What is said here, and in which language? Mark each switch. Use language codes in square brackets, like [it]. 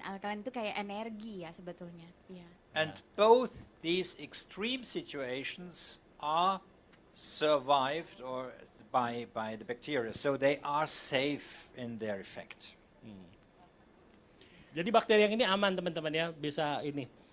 [id] Alkaline itu kayak energi ya sebetulnya. Ya. [en] And both these extreme situations are survived by the bacteria, so they are safe in their effect. [id] Jadi bakteri yang ini aman teman-teman ya, bisa ini.